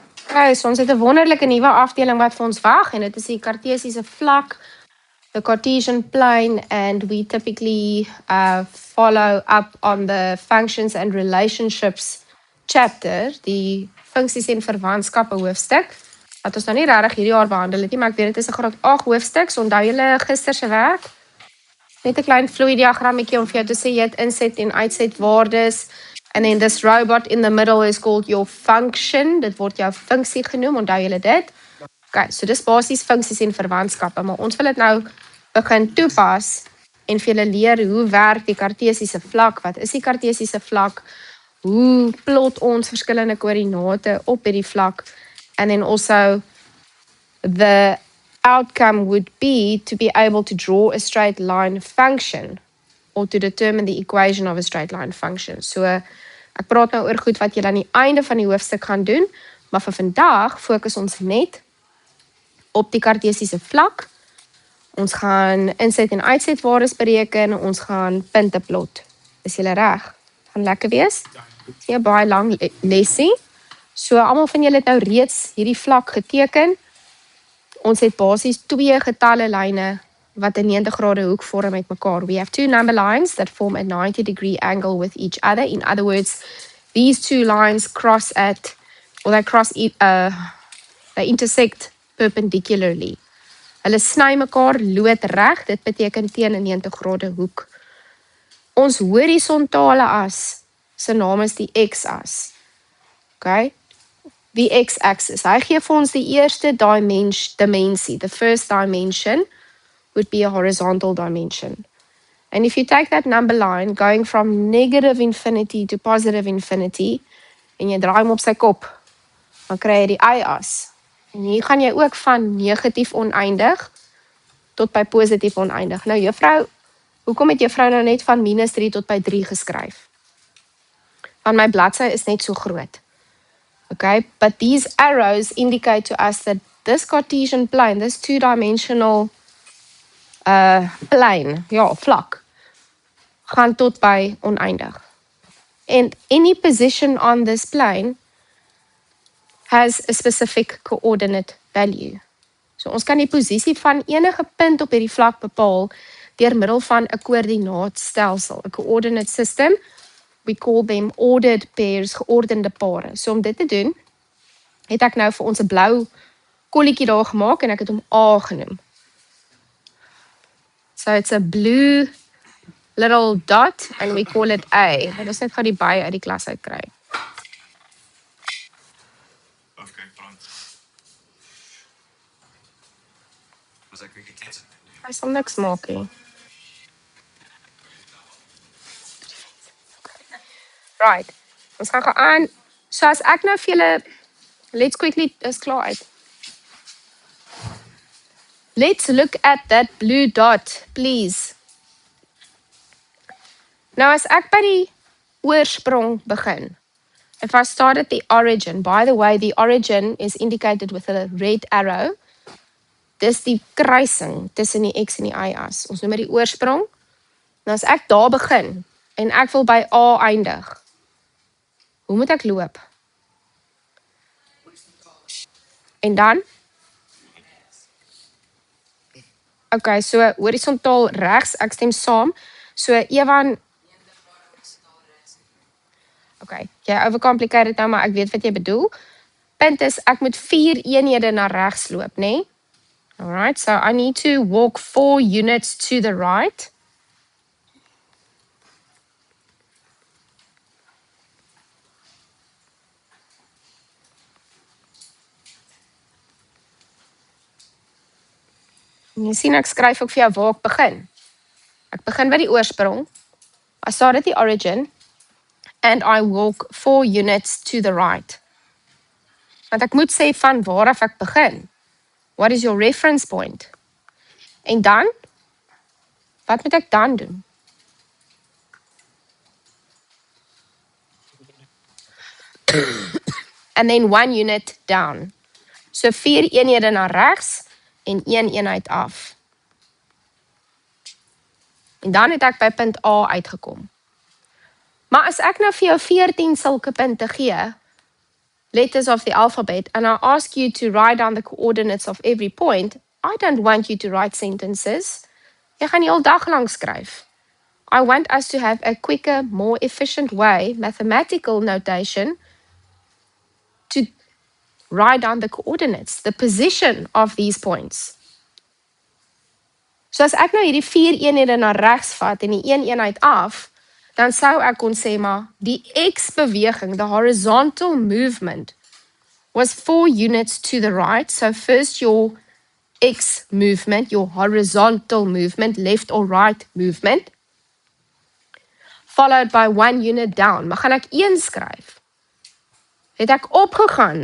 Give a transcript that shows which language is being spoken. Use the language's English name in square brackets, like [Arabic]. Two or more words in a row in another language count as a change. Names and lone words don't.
[Afrikaans] So ons het 'n wonderlike nuwe afdeling wat vir ons wag en dit is die Kartesiese vlak, [English] the Cartesian plane, and we typically follow up on the functions and relationships chapter, [Afrikaans] die funksies en verwantskappe hoofstuk, wat ons nou nie regtig hierdie jaar behandel het nie, maar ek weet dit is 'n graad 8 hoofstuk, so onthou julle gister se werk. Net 'n klein vloei diagrammetjie om vir jou te sê jy het inset en uitset waardes. [English] And then this robot in the middle is called your function. [Afrikaans] Dit word jou funksie genoem, onthou julle dit? Okay, so dis basies funksies en verwantskappe, maar ons wil dit nou begin toepas en vir julle leer hoe werk die Kartesiese vlak, wat is die Kartesiese vlak, hoe plot ons verskillende koördinate op hierdie vlak, [English] and then also the outcome would be to be able to draw a straight line function or to determine the equation of a straight line function. [Afrikaans] So ek praat nou oor goed wat julle aan die einde van die hoofstuk gaan doen, maar vir vandag fokus ons net op die Kartesiese vlak. Ons gaan inset en uitset waardes bereken, ons gaan punte plot. Is julle reg? Gaan lekker wees? Dis nie 'n baie lang lesie. So almal van julle het nou reeds hierdie vlak geteken. Ons het basies twee getalle lyne wat 'n 90 grade hoek vorm met mekaar. [English] We have two number lines that form a 90-degree angle with each other. In other words, these two lines cross at, or they intersect perpendicularly. [Afrikaans] Hulle sny mekaar loodreg, dit beteken teen 'n 90 grade hoek. Ons horisontale as se naam is die x-as. Okay? Die x-axis. Hy gee vir ons die eerste dimensie. [English] The first dimension would be a horizontal dimension. And if you take that number line going from negative infinity to positive infinity [Afrikaans] en jy draai hom op sy kop, dan kry jy die y-as. En hier gaan jy ook van negatief oneindig tot by positief oneindig. Nou juffrou, hoekom het juffrou nou net van -3 tot by 3 geskryf? Want my bladsy is net so groot. [English] Okay, but these arrows indicate to us that this Cartesian plane, this two-dimensional plane, [Afrikaans] ja, vlak, gaan tot by oneindig. [English] And any position on this plane has a specific coordinate value. [Afrikaans] So ons kan die posisie van enige punt op hierdie vlak bepaal deur middel van 'n koördinaatstelsel, 'n [English] coordinate system. We call them ordered pairs, [Afrikaans] geordende pare. So om dit te doen, het ek nou vir ons 'n blou kolletjie daar gemaak en ek het hom A genoem. [English] So it's a blue little dot and we call it A. [Afrikaans] Dit is net gou die by uit die klas uit kry. Okay, brand. Was ek weer gekansel? Hy sal niks maak nie. Right. Ons gaan aan. So as ek nou vir julle [English] let's quickly [Afrikaans] is klaar uit. [English] Let's look at that blue dot, please. [Afrikaans] Nou as ek by die oorsprong begin. [English] If I start at the origin, by the way, the origin is indicated with a red arrow. [Afrikaans] Dis die kruising tussen die x en die y-as. Ons noem dit die oorsprong. Nou as ek daar begin en ek wil by A eindig. Hoe moet ek loop? En dan? Okay, so horisontaal regs, ek stem saam. So Ewan, okay, jy overcomplicate dit nou, maar ek weet wat jy bedoel. Punt is, ek moet 4 eenhede na regs loop, né? [English] Alright, so I need to walk 4 units to the right. [Afrikaans] En jy sien, ek skryf ook vir jou waar ek begin. Ek begin by die oorsprong. [English] I start at the origin. And I walk 4 units to the right. [Afrikaans] Want ek moet sê van waar af ek begin. [English] What is your reference point? [Afrikaans] En dan? Wat moet ek dan doen? [English] And then 1 unit down. [Afrikaans] So 4 eenhede na regs en 1 eenheid af. En dan het ek by punt A uitgekom. Maar as ek nou vir jou 14 sulke punte gee, [English] letters of the alphabet and I ask you to write down the coordinates of every point, I don't want you to write sentences. [Afrikaans] Jy gaan die hele dag lang skryf. [English] I want us to have a quicker, more efficient way, mathematical notation, to write down the coordinates, the position of these points. [Afrikaans] So as ek nou hierdie 4 eenhede na regs vat en die 1 eenheid af, dan sou ek kon sê maar die x-beweging, [English] the horizontal movement, was 4 units to the right. So first your x movement, your horizontal movement, left or right movement, followed by 1 unit down. [Afrikaans] Maar gaan ek 1 skryf? Het ek opgegaan?